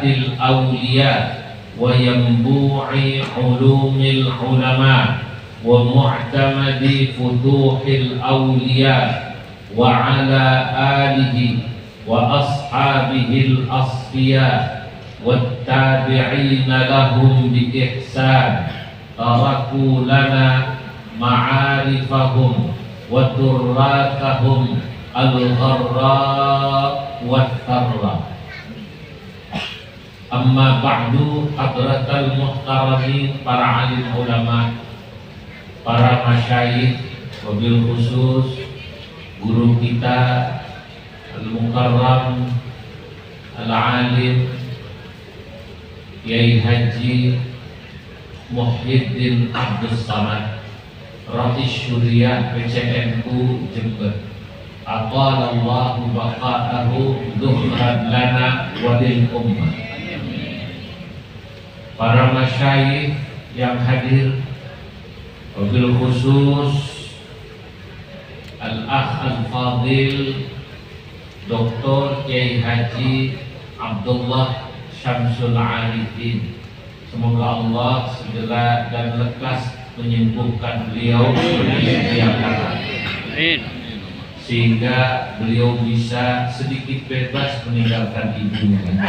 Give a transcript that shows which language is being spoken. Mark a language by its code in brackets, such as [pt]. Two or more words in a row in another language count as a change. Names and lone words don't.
[ar] الأولياء وينبوع علوم العلماء ومعتمد فتوح الأولياء وعلى آله وأصحابه الأصفياء والتابعين لهم بإحسان تركوا لنا معارفهم وتراثهم الغراء والثراء. أما بعد, حضرات المحترمين, [id] para alim ulama, para masyayikh, [ar] وبالخصوص [id] guru kita [ar] المكرم العالم [id] Kiai Haji Muhyiddin Abdus Samad Rais Syuriah PCNU Jember, [ar] أطال الله بقاءه ذخرا لنا وللأمة. [id] Para masyayikh yang hadir, [ar] وبالخصوص الأخ الفاضل [id] Dr. Kiai Haji Abdullah Syamsul Arifin. Semoga Allah segera dan lekas menyembuhkan beliau sehingga beliau bisa sedikit bebas meninggalkan ibunya.